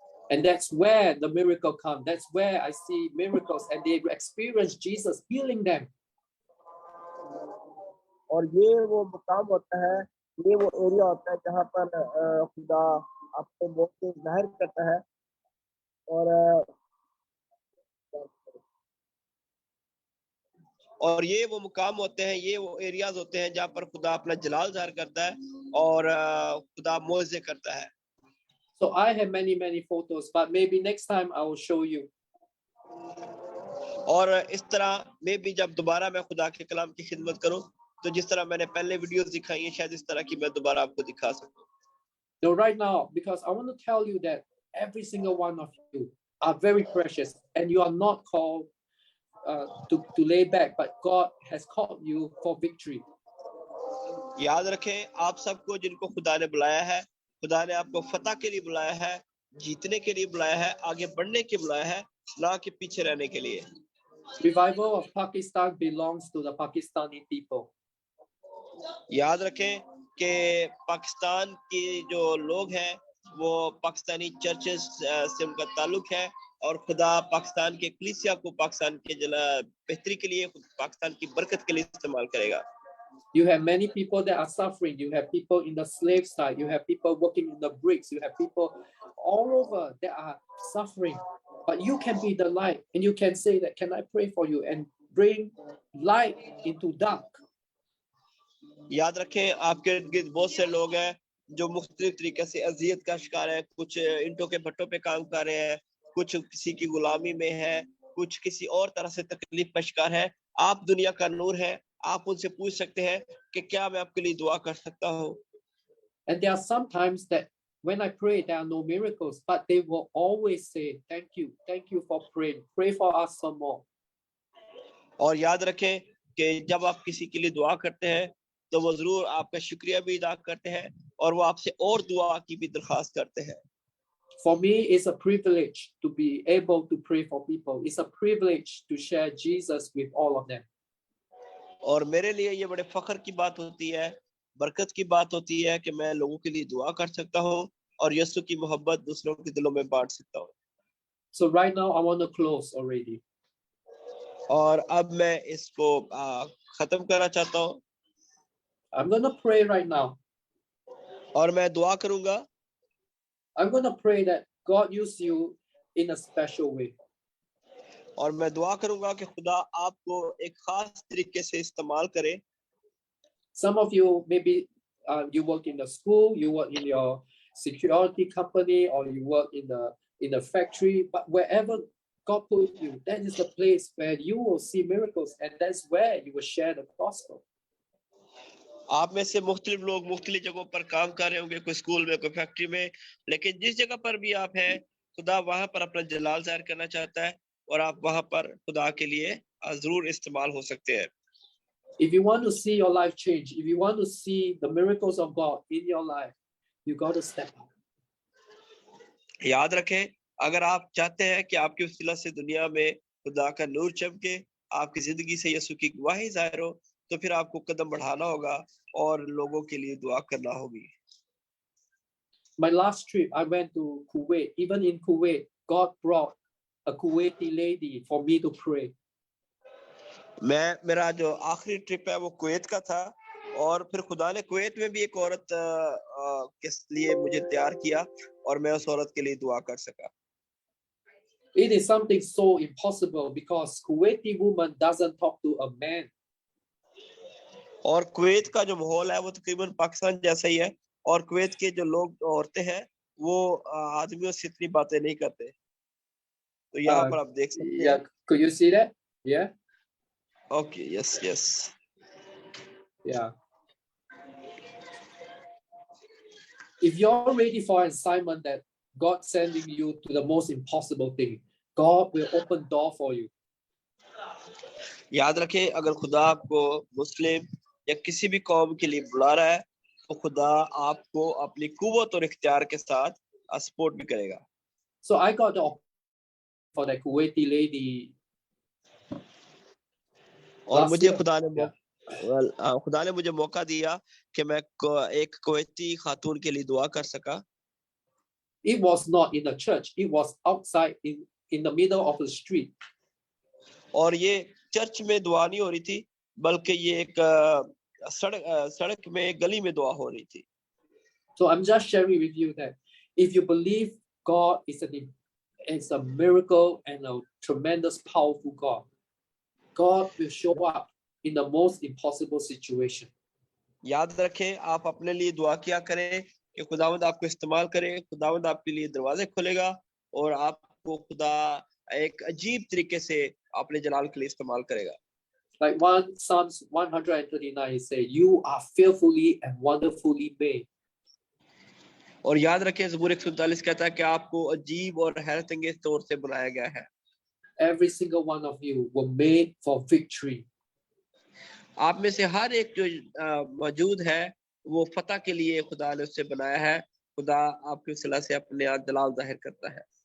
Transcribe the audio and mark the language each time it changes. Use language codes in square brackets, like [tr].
[en] And that's where the miracle comes. That's where I see miracles, and they experience Jesus healing them. [hi] और ये वो मुकाम होता है, ये वो एरिया होता है जहाँ पर खुदा अपने मौत को जाहिर करता है, और ये वो मुकाम होते हैं, ये वो एरियाज होते हैं जहाँ पर खुदा अपना जलाल जाहिर करता है और खुदा मौज़े करता है। [en] So I have many photos, but maybe next time I will show you. [hi] और इस तरह में भी जब दोबारा मैं खुदा के कलाम की खिदमत करूं, तो जिस तरह मैंने पहले वीडियोस दिखाई हैं, शायद इस तरह की मैं दोबारा आपको दिखा सकूं। [en] So right now, because I want to tell you that every single one of you are very precious, and you are not called to lay back, but God has called you for victory. [hi] याद रखें, आप सबको जिनको खुदा ने बुलाया है, खुदा ने आपको फतह के लिए बुलाया है, जीतने के लिए बुलाया है, आगे बढ़ने के लिए बुलाया है, ना कि पीछे रहने के लिए। [en] Revival of Pakistan belongs to the Pakistani people. [hi] याद रखें कि पाकिस्तान के जो लोग हैं, वो पाकिस्तानी चर्चेस से उनका ताल्लुक है, और खुदा पाकिस्तान के कलीसिया को पाकिस्तान के बेहतरी के लिए, पाकिस्तान की बरकत के लिए इस्तेमाल करेगा। [en] You have many people that are suffering. You have people in the slave side. You have people working in the bricks. You have people all over that are suffering. But you can be the light, and you can say that, can I pray for you, and bring light into dark. [hi] याद रखें, आपके इर्द-गिर्द बहुत से लोग हैं जो मुख्तलिफ तरीके से अजियत का शिकार है, कुछ ईंटों के भट्टों पे काम कर रहे हैं, कुछ किसी की गुलामी में है, कुछ किसी और तरह से तकलीफ का शिकार है। आप दुनिया का नूर है, आप उनसे पूछ सकते हैं कि क्या मैं आपके लिए दुआ कर सकता हूँ। [en] And there are sometimes that when I pray, there are no miracles, but they will always say, thank you for praying, pray for us some more. [hi] और याद रखें कि जब आप किसी के लिए दुआ करते हैं तो वो जरूर आपका शुक्रिया भी अदा करते हैं और वो आपसे और दुआ की भी दरख्वास्त करते हैं. [en] For me, it's a privilege to be able to pray for people. It's a privilege to share Jesus with all of them. [hi] और मेरे लिए ये बड़े फख्र की बात होती है, बरकत की बात होती है कि मैं लोगों के लिए दुआ कर सकता हूँ और यीशु की मोहब्बत दूसरों के दिलों में बांट सकता हूँ. [en] So right now, I want to close already. [hi] और अब मैं इसको खत्म करना चाहता हूँ. [en] I'm going to pray right now. [hi] और मैं दुआ करूंगा. [en] I'm going to pray that God use you in a special way. [hi] और मैं दुआ करूंगा कि खुदा आपको एक खास तरीके से इस्तेमाल करे. [en] Some of you maybe you work in the school, you work in your security company, or you work in the factory, but wherever God put you, that is the place where you will see miracles, and that's where you will share the gospel. [hi] आप में से मुख्तलिफ लोग मुख्तलिफ जगहों पर काम कर रहे होंगे, कोई स्कूल में, कोई फैक्ट्री में, लेकिन जिस जगह पर भी आप हैं, खुदा वहां पर अपना जलाल जाहिर करना चाहता है और आप वहां पर खुदा के लिए जरूर इस्तेमाल हो सकते हैं. [en] If you want to see your life change, if you want to see the miracles of God in your life, you got to step up. [hi] याद रखें, अगर आप चाहते हैं कि आपकी वसीला से दुनिया में खुदा का नूर चमके, आपकी जिंदगी से यीशु की गवाही जाहिर हो, तो फिर आपको कदम बढ़ाना होगा और लोगों के लिए दुआ करना होगी. [en] My last trip, I went to Kuwait. Even in Kuwait, God brought a Kuwaiti lady for me to pray. [hi] मेरा जो आखिरी ट्रिप है वो कुवैत का था और फिर खुदा ने कुवैत में भी एक औरत के लिए मुझे तैयार किया और मैं उस औरत के लिए दुआ कर सका. [en] It is something so impossible because Kuwaiti woman doesn't talk to a man. [hi] और कुवैत का जो माहौल है वो तकरीबन पाकिस्तान जैसा ही है और कुवैत के जो लोग औरतें हैं वो आदमियों से इतनी बातें नहीं करते. तो यहाँ पर आप देख सकते हैं. [en] Yeah, could you see that? Yeah. Okay, yes. Yeah. If you're ready for an assignment that God sending you to the most impossible thing, God will open door for you. [hi] याद रखें, अगर खुदा आपको मुस्लिम या किसी भी कौम के लिए बुला रहा है तो खुदा आपको अपनी कुव्वत और इख्तियार के साथ सपोर्ट भी करेगा. [en] So I got the offer for that Kuwaiti lady. [hi] और मुझे खुदा ने मुझे मौका दिया कि मैं एक कुवैती खातून के लिए दुआ कर सका. [en] It was not in the church, it was outside in the middle of the street. [hi] और ये चर्च में दुआ नहीं हो रही थी बल्कि ये एक सड़क में एक गली में दुआ हो रही थी. [en] So I'm just sharing with you that if you believe God is a miracle and a tremendous powerful God, God will show up in the most impossible situation. [hi] याद रखें, आप अपने लिए दुआ किया करें कि खुदावंद आपको इस्तेमाल करे, खुदावंद आपके लिए दरवाजे खोलेगा और आपको खुदा एक अजीब तरीके से अपने जलाल के लिए इस्तेमाल करेगा. [en] Like Psalms 139 say, you are fearfully and wonderfully made. [hi] और याद रखें, ज़बूर 139 कहता है कि आपको अजीब और हैरत अंगेज तौर से बनाया गया है. [en] Every single one of you were made for victory. [hi] आप में से हर एक जो मौजूद है वो फतह के लिए खुदा ने उसे बनाया है. खुदा आपके वसीला से अपने जलाल जाहिर करता है.